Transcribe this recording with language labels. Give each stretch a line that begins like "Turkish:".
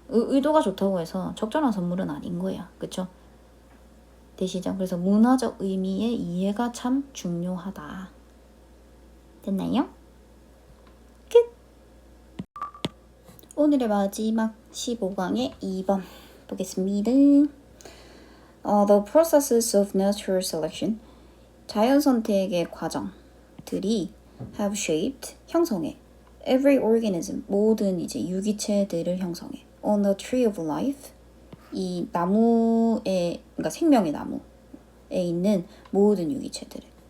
Korean: 의도가 좋다고 해서 적절한 선물은 아닌 거야. 그쵸? 되시죠? 그래서 문화적 의미의 이해가 참 중요하다. 됐나요? 끝! 오늘의 마지막 15강의 2번 보겠습니다.
English: The processes of natural selection,
Korean: 자연 선택의 과정들이
English: have shaped,
Korean: 형성해.
English: Every organism,
Korean: 모든 이제 유기체들을 형성해.
English: On the tree of life,
Korean: 이 나무에, 그러니까 생명의 나무에 있는 모든 유기체들을.